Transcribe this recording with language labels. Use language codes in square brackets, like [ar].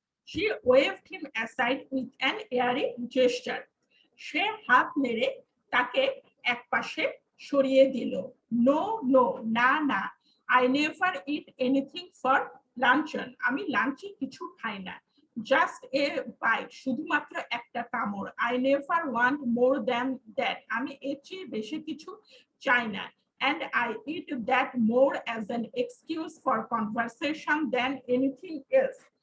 [en] She waved him aside with an airy gesture. [bn] সে হাত নেড়ে তাকে একপাশে সরিয়ে দিল। [en] No, no, [bn] না না। [en] I never eat anything for luncheon. [bn] আমি লাঞ্চে কিছু খাই না। [en] Just a bite, [bn] শুধুমাত্র একটা কামড়। [en] I never want more than that. [bn] আমি এর চেয়ে বেশি কিছু চাই না। [en] And I eat that more as an excuse for conversation than anything else.